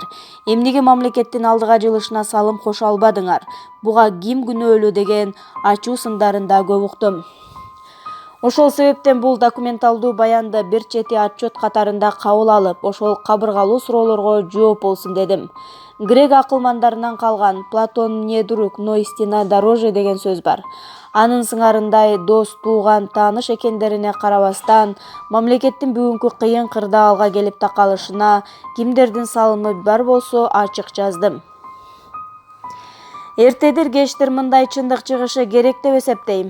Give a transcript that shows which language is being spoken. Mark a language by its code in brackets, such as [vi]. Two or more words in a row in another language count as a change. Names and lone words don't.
[ky] Эмнеге мамлекеттин алдыга жылышына салым кошо албадыңар? Буга ким күнөөлүү деген ачуу сындарын да көп уктум. Ошол себептен бул документалдуу баянды бир чети отчет катарында кабыл алып, ошол кабыргалуу суроолорго жооп болсун дедим. Грек акылмандарынан калган Платон [ru] не друг, но истина дороже [ky] деген сөз бар. Анын сыңарындай дос, тууган, тааныш экендерине карабастан, мамлекеттин бүгүнкү кыйын кырдаалга келип такалышына кимдердин салымы бар болсо ачык жаздым. Эртедир кечтир мындай чындык чыгышы керек деп эсептейм.